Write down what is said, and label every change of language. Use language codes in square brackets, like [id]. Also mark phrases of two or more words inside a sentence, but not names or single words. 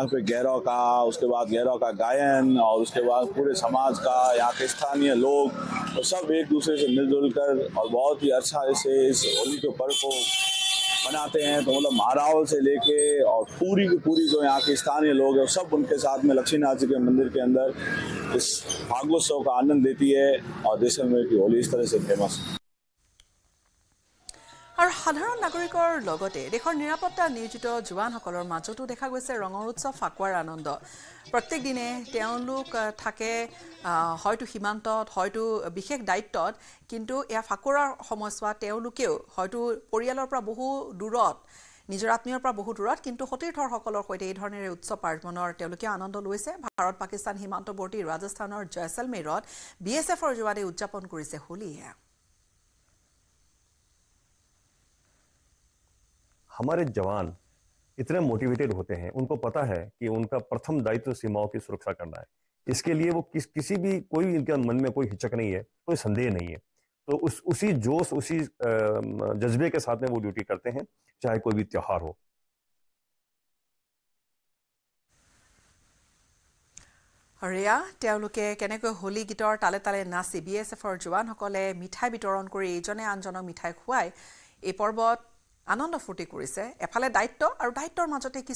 [hi] पे गैरों का उसके बाद गैरों का गायन और उसके बाद पूरे समाज का यहाँ के स्थानीय लोग तो सब एक दूसरे से मिलजुल कर और बहुत ही अच्छा से इस होली के पर्व को मनाते हैं तो मतलब महारावल से लेके और पूरी की पूरी जो यहाँ के स्थानीय लोग हैं सब उनके साथ में लक्ष्मीनाथ जी के मंदिर के अंदर इस फागोत्सव का आनंद लेती है और जैसलमेर की होली इस तरह से फेमस है [as] আৰু সাধাৰণ নাগৰিকৰ লগতে দেশৰ নিৰাপত্তা নিয়োজিত জোৱানসকলৰ মাজতো দেখা গৈছে ৰঙৰ উৎসৱ ফাকুৱাৰ আনন্দ প্ৰত্যেক দিনে তেওঁলোক থাকে হয়তো সীমান্তত হয়তো বিশেষ দায়িত্বত কিন্তু এয়া ফাকুৱাৰ সময়ছোৱা তেওঁলোকেও হয়তো পৰিয়ালৰ পৰা বহু দূৰত নিজৰ আত্মীয়ৰ পৰা বহু দূৰত কিন্তু সতীৰ্থসকলৰ সৈতে এই ধৰণেৰে উৎসৱ পাৰ্বণৰ তেওঁলোকে আনন্দ লৈছে ভাৰত পাকিস্তান সীমান্তৱৰ্তী ৰাজস্থানৰ জয়সলমেৰত বিএছএফৰ জোৱানে উদযাপন কৰিছে হোলী [hi] हमारे जवान इतने मोटिवेटेड होते हैं उनको पता है कि उनका प्रथम दायित्व सीमाओं की सुरक्षा करना है इसके लिए वो किसी भी कोई इनके मन में कोई हिचक नहीं है कोई संदेह नहीं है तो उसी जोश उसी जज्बे के साथ में वो ड्यूटी करते हैं चाहे कोई भी त्योहार हो [as] হৰিয়া তেওঁলোকে কেনেকৈ হোলী গীতৰ তালে তালে নাচি বিএছএফৰ জোৱানসকলে মিঠাই বিতৰণ কৰি ইজনে আনজনক মিঠাই খুৱাই এই পৰ্বত আনন্দ ফুৰ্তি কৰিছে এফালে দায়িত্ব আৰু দায়িত্বৰ মাজতে কিছু